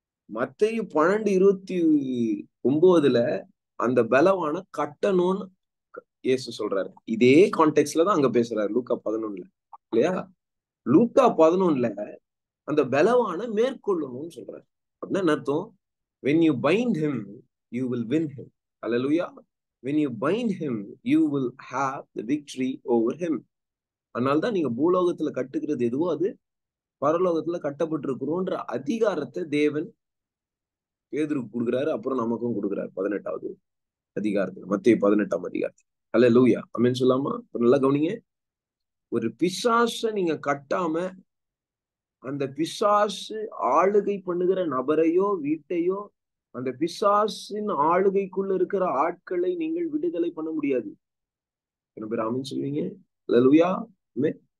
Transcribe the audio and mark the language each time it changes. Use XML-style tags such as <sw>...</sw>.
<ta>மத்தேயு 12:29 அந்த பலவான கட்டணும்னு இயேசு சொல்றாரு. இதே கான்டெக்ட்ல தான் அங்க பேசுறாரு லூக்கா 11 இல்லையா? லூக்கா 11 அந்த பலவான மேற்கொள்ளணும்னு சொல்றாரு. அப்படின்னா என்ன அர்த்தம்?</ta> <en>when you bind him you will win him. Hallelujah. when you bind him you will have the victory over him.</en> <ta>அதனால்தான் நீங்க பூலோகத்துல கட்டுகிறது எதுவோ அது பரலோகத்துல கட்டப்பட்டிருக்கிறோன்ற அதிகாரத்தை தேவன் பேதுருக்கு கொடுக்குறாரு. அப்புறம் நமக்கும் கொடுக்குறாரு 18வது அதிகாரத்துல, மத்தேயு 18ஆம் அதிகாரத்துல. ஹல்லேலூயா, ஆமென் சொல்லாமா? நல்லா கவனிங்க. ஒரு பிசாச நீங்க கட்டாம அந்த பிசாசு ஆளுகை பண்ணுகிற நபரையோ வீட்டையோ அந்த பிசாசின் ஆளுகைக்குள்ள இருக்கிற ஆட்களை நீங்கள் விடுதலை பண்ண முடியாது. என்ன பேர் ஆமென் சொல்லுவீங்க? ஹல்லேலூயா. ஆமென்.</ta>